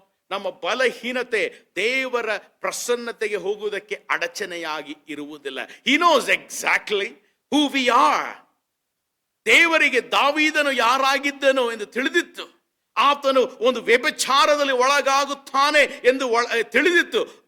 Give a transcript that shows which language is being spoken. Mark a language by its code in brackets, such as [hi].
[kn] ನಮ್ಮ ಬಲಹೀನತೆ ದೇವರ ಪ್ರಸನ್ನತೆಗೆ ಹೋಗುವುದಕ್ಕೆ ಅಡಚಣೆಯಾಗಿ ಇರುವುದಿಲ್ಲ. [en] He knows exactly who we are. [kn] ದೇವರಿಗೆ ದಾವೀದನು ಯಾರಾಗಿದ್ದನು ಎಂದು ತಿಳಿದಿತ್ತು. ಆತನು ಒಂದು ವ್ಯಭಿಚಾರದಲ್ಲಿ ಒಳಗಾಗುತ್ತಾನೆ ಎಂದು ತಿಳಿದಿತ್ತು.